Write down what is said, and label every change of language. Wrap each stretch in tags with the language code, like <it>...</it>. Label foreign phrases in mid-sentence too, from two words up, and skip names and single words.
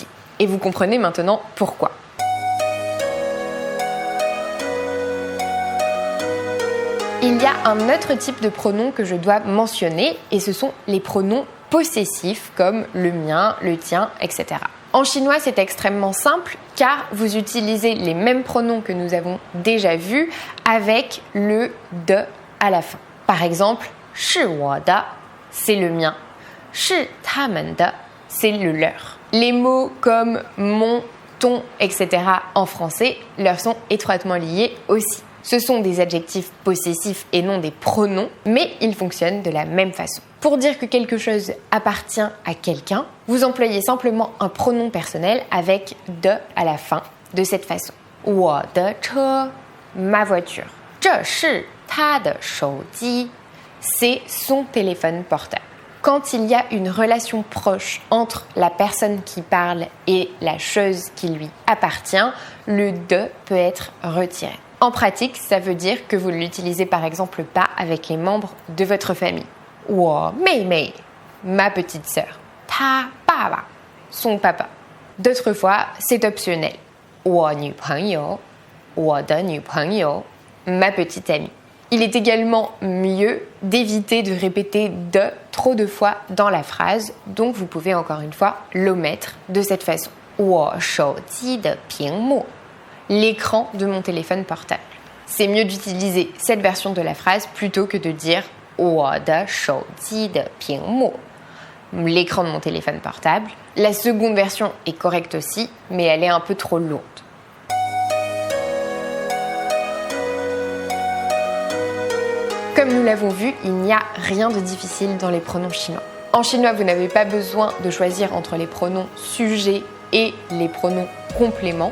<fr>Et vous comprenez maintenant pourquoi. Il y a un autre type de pronom que je dois mentionner et ce sont les pronoms possessifs comme le mien, le tien, etc. En chinois, c'est extrêmement simple car vous utilisez les mêmes pronoms que nous avons déjà vus avec le de à la fin. Par exemple,</fr> <zh>是我的,</zh> <fr>c'est le mien.</fr> <zh>是他们的,</zh> <fr>c'est le leur. Les mots comme mon, ton, etc. en français leur sont étroitement liés aussi. Ce sont des adjectifs possessifs et non des pronoms, mais ils fonctionnent de la même façon. Pour dire que quelque chose appartient à quelqu'un, vous employez simplement un pronom personnel avec de à la fin, de cette façon.</fr> <zh>我的车,</zh> <fr>ma voiture.</fr> <zh>这是他的手机,</zh> <fr>c'est son téléphone portable. Quand il y a une relation proche entre la personne qui parle et la chose qui lui appartient, le de peut être retiré. En pratique, ça veut dire que vous ne l'utilisez par exemple pas avec les membres de votre famille.</fr> <zh>我妹妹,</zh> <fr>ma petite sœur.</fr> <zh>他爸爸,</zh> <fr>son papa. D'autres fois, c'est optionnel.</fr> <zh>我女朋友, 我的女朋友,</zh> <fr>ma petite amie. Il est également mieux d'éviter de répéter de trop de fois dans la phrase, donc vous pouvez encore une fois l'omettre de cette façon.</fr> <zh>我手机的屏幕,</zh> <fr>l'écran de mon téléphone portable. C'est mieux d'utiliser cette version de la phrase plutôt que de dire</fr> <zh>我的手机的屏幕,</zh> <fr>l'écran de mon téléphone portable. La seconde version est correcte aussi, mais elle est un peu trop lourde. Comme nous l'avons vu, il n'y a rien de difficile dans les pronoms chinois. En chinois, vous n'avez pas besoin de choisir entre les pronoms sujets et les pronoms compléments.</fr>